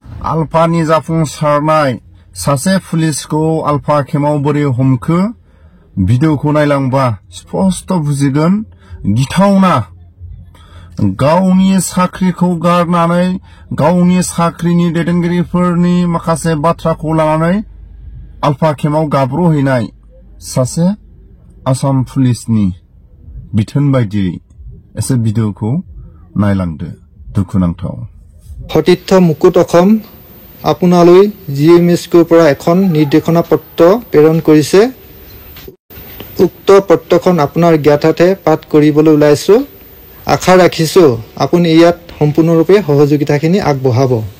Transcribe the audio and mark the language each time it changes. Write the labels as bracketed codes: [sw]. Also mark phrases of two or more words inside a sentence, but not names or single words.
[brx] आलफानि जाफुंसारनाय सासे पुलिसखौ आलफा खेमाव बोरै हमखो भिडिअखौ नायलांबा स्पष्ट बुजिगोन गिथावना गावनि साख्रिखौ गारनानै गावनि साख्रिनि दैदेनगिरिफोरनि माखासे बाथ्राखौ लानानै आलफा खेमाव गाब्रहैनाय सासे आसाम पुलिसनि बिथोन बायदियै एसे भिडिअखौ नायलांदो दुखुनांथाव [as] সতীৰ্থ মুকুট অসম আপোনালৈ জিএমএছৰ পৰা এখন নিৰ্দেশনা পত্ৰ প্ৰেৰণ কৰিছে উক্ত পত্ৰখন আপোনাৰ জ্ঞাতাৰ্থে পাঠ কৰিবলৈ ওলাইছো আশা ৰাখিছো আপুনি ইয়াত সম্পূৰ্ণৰূপে সহযোগিতাখিনি আগবঢ়াব